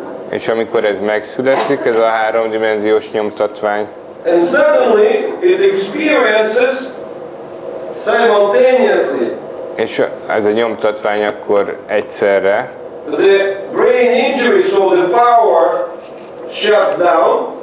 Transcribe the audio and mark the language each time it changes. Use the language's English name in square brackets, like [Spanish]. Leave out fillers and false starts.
[Hungarian] És amikor ez megszületik, ez a háromdimenziós nyomtatvány, [English] and suddenly it experiences simultaneously [Hungarian] és ez a nyomtatvány akkor egyszerre [English] the brain injury, so the power shuts down.